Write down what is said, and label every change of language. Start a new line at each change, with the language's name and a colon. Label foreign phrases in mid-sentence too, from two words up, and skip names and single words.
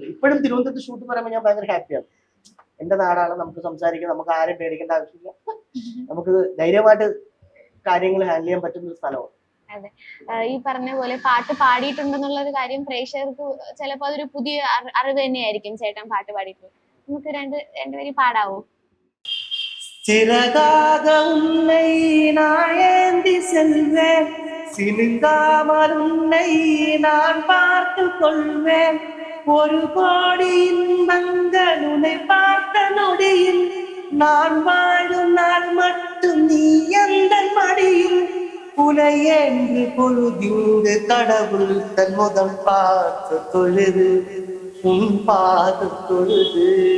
Malayalam: ഇപ്പോഴും തിരുവനന്തപുരത്ത് ഷൂട്ട് പറയുമ്പോൾ ഞാൻ ഭയങ്കര ഹാപ്പിയാണ്. എന്റെ നാടാണ്, നമുക്ക് സംസാരിക്കാം, നമുക്ക് ആരും പേടിക്കേണ്ട ആവശ്യമില്ല, നമുക്ക് ധൈര്യമായിട്ട് കാര്യങ്ങൾ ഹാൻഡിൽ ചെയ്യാൻ പറ്റുന്ന ഒരു സ്ഥലമാണ്. അതെ, ഈ പറഞ്ഞ പോലെ പാട്ട് പാടിയിട്ടുണ്ടെന്നുള്ള ഒരു കാര്യം പ്രേക്ഷകർക്ക് ചിലപ്പോൾ അതൊരു പുതിയ അറിവ് തന്നെയായിരിക്കും. ചേട്ടൻ പാട്ട് പാടിയിട്ടുണ്ട്, നമുക്ക് രണ്ടുപേരും പാടാവോ?
Tamil: சிறகாக உன்னை நான் ஏந்தி செல்வேன், சினுங்காமல் உன்னை நான் பார்த்து கொள்வேன், ஒரு கோடி இன்பங்கள் உன்னை பார்த்த நொடியில் நான் வாழும் நாள் மட்டும் நீ எந்த மடியில், உனை என்று பொழுதிங்கு கடவுள் தன் முதல் பார்த்து தொழுது உன் பார்த்து தொழுது.